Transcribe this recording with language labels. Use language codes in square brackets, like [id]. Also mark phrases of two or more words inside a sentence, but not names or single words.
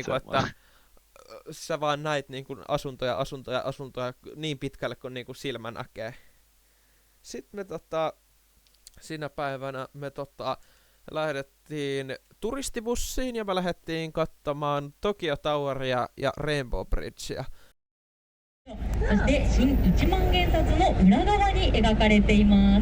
[fi] niinku, että sä vaan näit niinku asuntoja niin pitkälle kuin niinku silmä näkee. Sitten me siinä päivänä me lähdettiin turistibussiin ja me lähdettiin katsomaan Tokyo Toweria ja Rainbow Bridgea. [ja] そして新1万円札の裏側に描かれています。